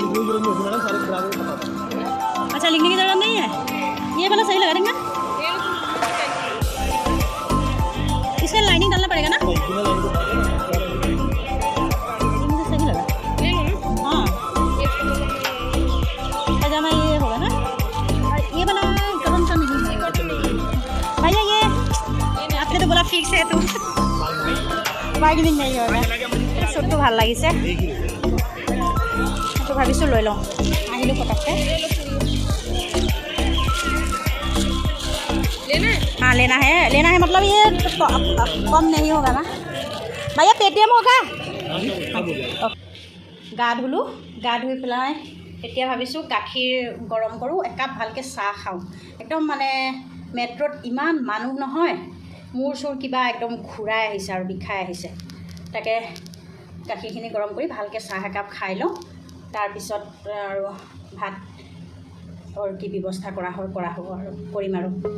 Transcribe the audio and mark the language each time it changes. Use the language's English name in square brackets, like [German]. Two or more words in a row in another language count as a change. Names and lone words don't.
[Hindi] अच्छा लिखने की जरूरत नहीं है ये वाला सही लगा देंगे इसमें लाइनिंग डालना पड़ेगा ना ये मुझे सही लगा हाँ पजामा ये होगा ना और ये वाला कौन सा नहीं भैया ये आपने तो बोला फिक्स है तो [Assamese] বাৰ্গেনিং নাই হোৱা চুটটো ভাল লাগিছে তো ভাবিছোঁ লৈ লওঁ আহিলোঁ পটককৈ [Hindi] हाँ लेना है मतलब ये कम नहीं होगा ना भैया पेटीएम होगा [Assamese] গা ধুলোঁ গা ধুই পেলাই এতিয়া ভাবিছোঁ গাখীৰ গৰম কৰোঁ একাপ ভালকৈ চাহ খাওঁ একদম মানে মেট্ৰ'ত ইমান মানুহ নহয় মূৰ চুৰ কিবা একদম ঘূৰাই আহিছে আৰু বিষাই আহিছে তাকে গাখীৰখিনি গৰম কৰি ভালকৈ চাহ একাপ খাই লওঁ তাৰপিছত আৰু ভাত কি ব্যৱস্থা কৰা হ'ব আৰু কৰিম আৰু